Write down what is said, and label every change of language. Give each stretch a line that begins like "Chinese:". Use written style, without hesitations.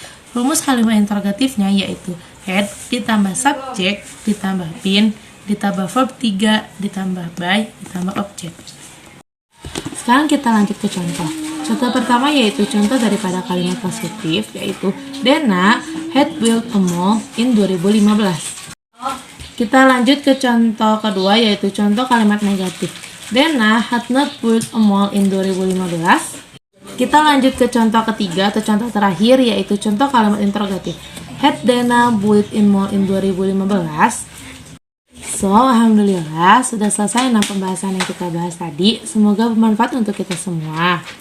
Indonesian: Rumus kalimat interrogatifnya yaitu had ditambah subjek ditambah been ditambah verb 3 ditambah by ditambah objek. Sekarang kita lanjut ke contoh. Contoh pertama yaitu contoh daripada kalimat positif yaitu
English: Dena had built a mall in 2015.
Indonesian: Kita lanjut ke contoh kedua yaitu contoh kalimat negatif.
English: Dena had not built a mall in 2015.
Indonesian: Kita lanjut ke contoh ketiga atau contoh terakhir yaitu contoh kalimat interrogatif.
English: Had Dena built a mall in 2015?
Indonesian: So, alhamdulillah sudah selesai 6 pembahasan yang kita bahas tadi. Semoga bermanfaat untuk kita semua.